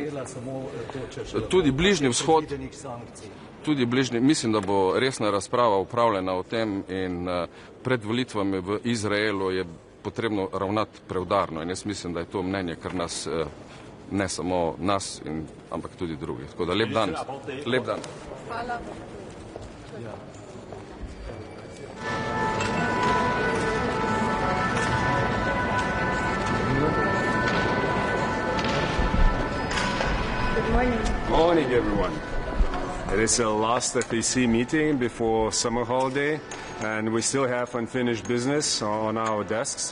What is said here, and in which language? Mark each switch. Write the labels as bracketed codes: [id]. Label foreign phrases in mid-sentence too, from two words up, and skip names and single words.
[sl] Tudi Bližnji vzhod, mislim, da bo resna razprava upravljena o tem in pred volitvami v Izraelu je potrebno ravnati preudarno in jaz mislim, da je to mnenje, kar nas ne samo nas, ampak tudi drugi. Tako da lep dan. Lep dan. Hvala. [en] Good morning. Morning, everyone. It is the last FAC meeting before summer holiday, and we still have unfinished business on our desks.